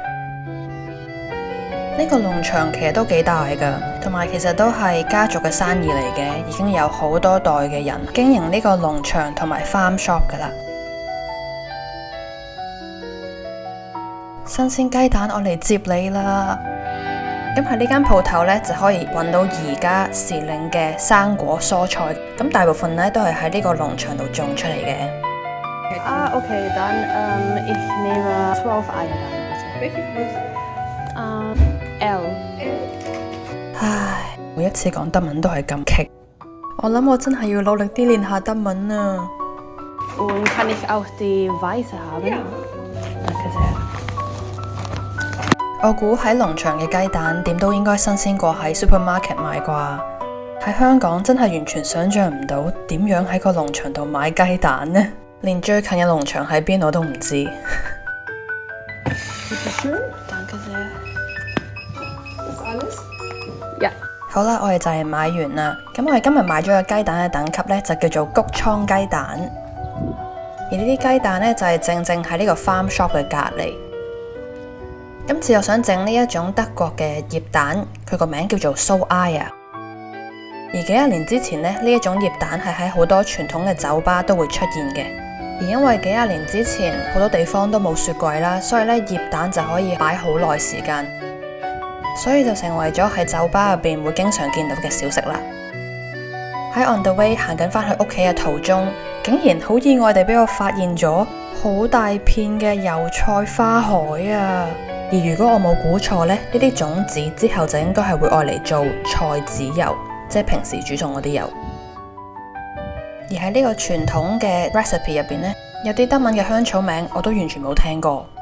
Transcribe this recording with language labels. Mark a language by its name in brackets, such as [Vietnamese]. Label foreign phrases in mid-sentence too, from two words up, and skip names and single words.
[Cantonese] 呢個農場其實都幾大噶，同埋其實都係家族嘅生意嚟嘅，已經有好多代嘅人經營呢個農場同埋 [English] farm shop [Cantonese] 噶啦。新鮮雞蛋，我嚟接你啦！咁喺呢間鋪頭呢，就可以揾到而家時令嘅生果蔬菜，咁大部分呢都係喺呢個農場度種出嚟嘅。 [German] Okay, dann ich nehme 12 Eier dann bitte. L。 [Cantonese] 唉，每一次講德文都係咁棘，我諗我真係要努力啲練下德文啊 [German] Und kann ich auch die weiße haben? Danke sehr。 [Cantonese] 我估喺農場嘅雞蛋點都應該新鮮過喺 supermarket 買啩。喺香港真係完全想象唔到點樣喺個農場度買雞蛋呢，連最近嘅農場喺邊我都唔知。 [German] Danke sehr。Das alles？ Ja。 [Cantonese] 好啦，我哋就係買完啦。咁我哋今日買咗個雞蛋嘅等級呢，就叫做谷倉雞蛋。而呢啲雞蛋呢，就係正正喺呢個 [English] farm shop [Cantonese] 嘅隔離。今次我想整呢一種德國嘅醃蛋，佢個名叫做 [German] So Eier。 [Cantonese] 而幾廿年之前呢，呢一種醃蛋係喺好多傳統嘅酒吧都會出現嘅。而因為幾廿年之前好多地方都冇雪櫃啦，所以呢醃蛋就可以擺好耐時間，所以就成為咗喺酒吧入邊會經常見到嘅小食啦。喺 [English] on the way [Cantonese] 行緊返去屋企嘅途中，竟然好意外地俾我發現咗好大片嘅油菜花海啊！而如果我冇估錯呢，呢啲種子之後就應該係會愛嚟做菜籽油，即係平時煮餸嗰啲油。而喺呢個傳統嘅 recipe 入邊呢，有啲德文嘅香草名我都完全冇聽過。